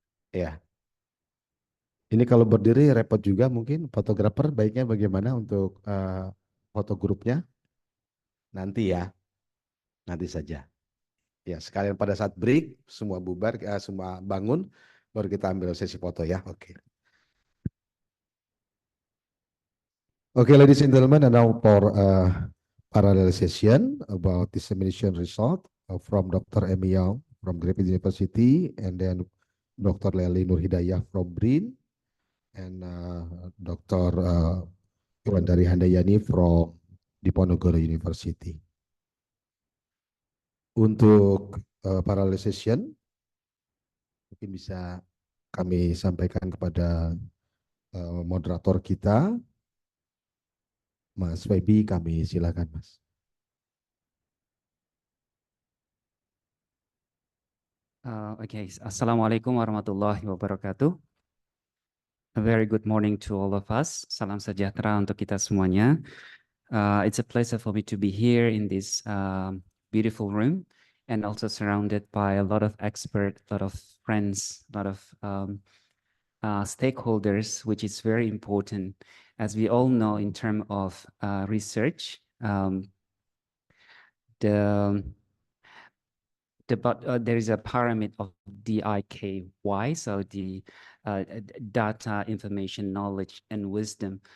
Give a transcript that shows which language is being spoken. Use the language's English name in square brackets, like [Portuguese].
[Indonesian] Ya. Ini kalau berdiri repot juga mungkin fotografer baiknya bagaimana untuk foto grupnya? Nanti ya, nanti saja. Ya, sekalian pada saat break semua bubar, semua bangun, baru kita ambil sesi foto ya. Oke. [English] Okay, ladies and gentlemen, and now for parallel session about dissemination result from Dr. Emi Young from Griffith University, and then Dr. Leli Nurhidayah from BRIN, and Dr. Iwandari Handayani from Diponegoro University. [Indonesian] Untuk parallel session, mungkin bisa kami sampaikan kepada moderator kita, Mas Febi, kami silakan Mas. [Arabic] Okay, Assalamualaikum warahmatullahi wabarakatuh. [English] A very good morning to all of us. [Indonesian] Salam sejahtera untuk kita semuanya. [English] It's a pleasure for me to be here in this beautiful room and also surrounded by a lot of experts, a lot of friends, a lot of stakeholders, which is very important. As we all know, in terms of research, there is a pyramid of DIKY, so the data, information, knowledge, and wisdom.